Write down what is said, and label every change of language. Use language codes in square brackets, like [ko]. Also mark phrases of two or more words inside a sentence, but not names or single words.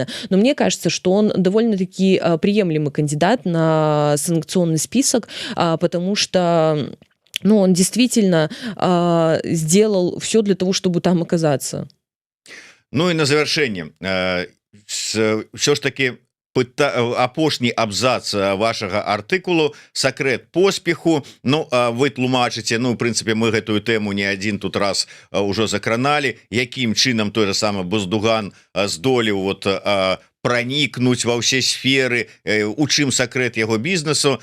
[ru] Но мне кажется, что он довольно-таки приемлемый кандидат на санкционный список, потому что ну, он действительно сделал все для того, чтобы там оказаться. Ну и на завершение. Все ж таки [be] апошні абзац вашага артыкулу сакрэт поспеху. Ну вы тлумачыце, ну в прынцыпе мы гэтую тэму не адзін тут раз ўжо закраналі, якім чынам той же самы Буздуган здолеў вот пранікнуць ва ўсе сферы, у чым сакрэт яго бізнесу.